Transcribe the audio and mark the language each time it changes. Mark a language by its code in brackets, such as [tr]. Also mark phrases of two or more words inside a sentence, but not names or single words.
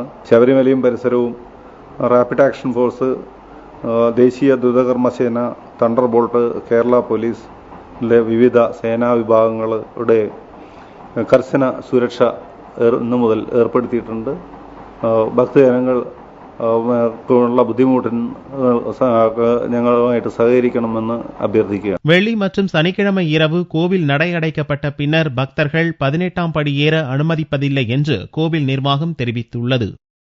[ml] ശബരിമലയും പരിസരവും റാപ്പിഡ് ആക്ഷൻ ഫോഴ്സ്, ദേശീയ ദ്രുതകർമ്മസേന, തണ്ടർബോൾട്ട്, കേരള പോലീസിലെ വിവിധ സേനാ വിഭാഗങ്ങളുടെ കർശന സുരക്ഷ ഇന്നു മുതൽ ഏർപ്പെടുത്തിയിട്ടുണ്ട്. ഭക്തജനങ്ങൾക്കുള്ള ബുദ്ധിമുട്ടിന് ഞങ്ങളുമായിട്ട് സഹകരിക്കണമെന്ന് അഭ്യർത്ഥിക്കുക. [ta] வெள்ளி மற்றும் சனிக்கிழமை இரவு கோவில் நடை அடைக்கப்பட்ட பின்னர் பக்தர்கள் 18ஆம் படி ஏற அனுமதிப்பதில்லை என்று கோவில் நிர்வாகம் தெரிவித்துள்ளது.